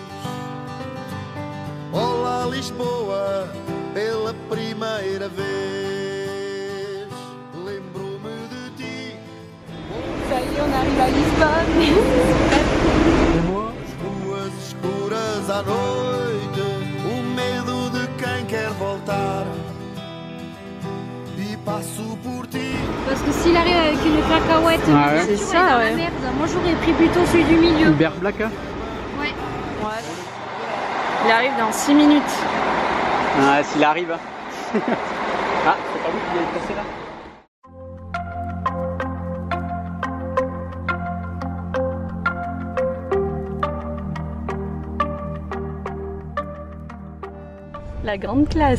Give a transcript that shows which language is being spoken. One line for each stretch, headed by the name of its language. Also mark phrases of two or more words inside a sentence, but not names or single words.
Portuguese: Olá Lisboa, pela primeira vez. Lembro-me de ti.
French: Ça y est, on arrive à Lisbonne.
Portuguese: As ruas escuras à noite, o medo de quem quer voltar. E passo por ti.
French: Parce que s'il arrive avec une cacahuète, Ah ouais. c'est C'est ça, ça, dans ouais. la merde. Moi j'aurais pris plutôt celui du milieu. Hubert Black, hein. Ouais. Ouais. Il arrive dans 6 minutes. Ah, s'il arrive. Ah, c'est pas lui qui est passé là. La grande classe.